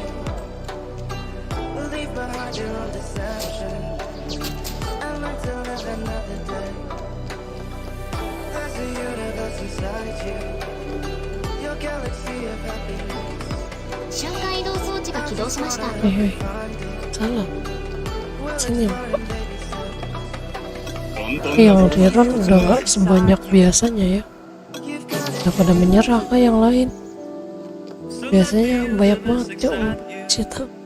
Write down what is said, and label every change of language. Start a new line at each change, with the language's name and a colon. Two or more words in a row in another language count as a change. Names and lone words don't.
English: Leave behind your own deception and learn to live another day. There's a universe inside you. Your galaxy of happiness.
Japanese: 瞬間移動装置が起動しました。
Indonesian: Hei, salah. Senyum. 簡単 Yang Riron udah gak sebanyak biasanya ya. Udah pada menyerah kah yang lain? Biasanya banyak banget ya Cita.